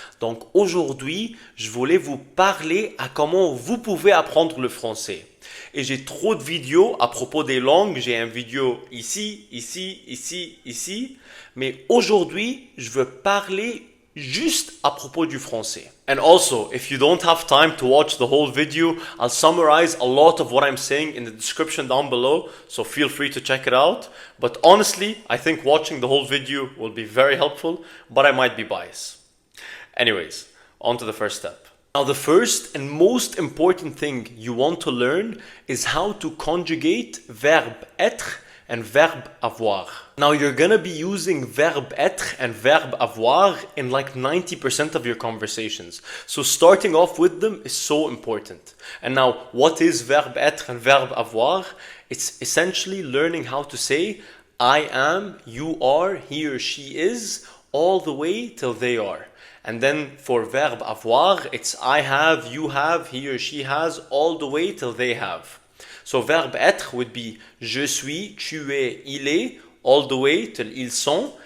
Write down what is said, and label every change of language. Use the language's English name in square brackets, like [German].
[French] Donc aujourd'hui je voulais vous parler à comment vous pouvez apprendre le français. Et j'ai trop de vidéos à propos des langues. J'ai une vidéo ici, ici. Mais aujourd'hui je veux parler juste à propos du français. [English] And also, if you don't have time to watch the whole video, I'll summarize a lot of what I'm saying in the description down below, so feel free to check it out. But honestly, I think watching the whole video will be very helpful, but I might be biased. Anyways, on to the first step. Now, the first and most important thing you want to learn is how to conjugate verb être and verb avoir. Now you're gonna be using verb être and verb avoir in like 90% of your conversations. So starting off with them is so important. And now, what is verb être and verb avoir? It's essentially learning how to say I am, you are, he or she is, all the way till they are. And then for verb avoir, it's I have, you have, he or she has, all the way till they have. So verb être would be [French] je suis, tu es, il est, [English] all the way till [French] ils sont.